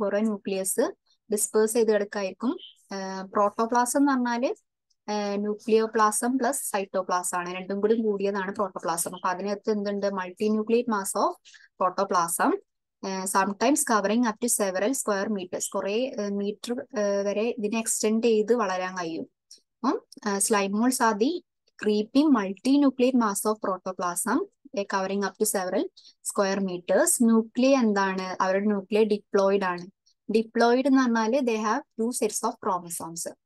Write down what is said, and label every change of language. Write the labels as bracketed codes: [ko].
[ml] കുറെ nucleus disperse ചെയ്ത് കിടക്കായിരിക്കും. Protoplasm എന്ന് പറഞ്ഞാല് ന്യൂക്ലിയോപ്ലാസം പ്ലസ് സൈറ്റോപ്ലാസം ആണ്. രണ്ടും കൂടി കൂടിയതാണ് പ്രോട്ടോപ്ലാസം. അപ്പൊ അതിനകത്ത് എന്തുണ്ട്? [en] Multinucleate mass of protoplasm, sometimes covering up to several square metres. [ml] കുറെ മീറ്റർ വരെ ഇതിനെ എക്സ്റ്റെൻഡ് ചെയ്ത് വളരാൻ കഴിയും. [en] അപ്പം slime molds are the creeping multinucleate mass of protoplasm covering up to several square meters. [ml] Nuclei എന്താണ്? അവരുടെ ന്യൂക്ലിയ ഡിപ്ലോയിഡ് ആണ്. ഡിപ്ലോയിഡ് എന്ന് പറഞ്ഞാല് [en] They have 2 sets of chromosomes.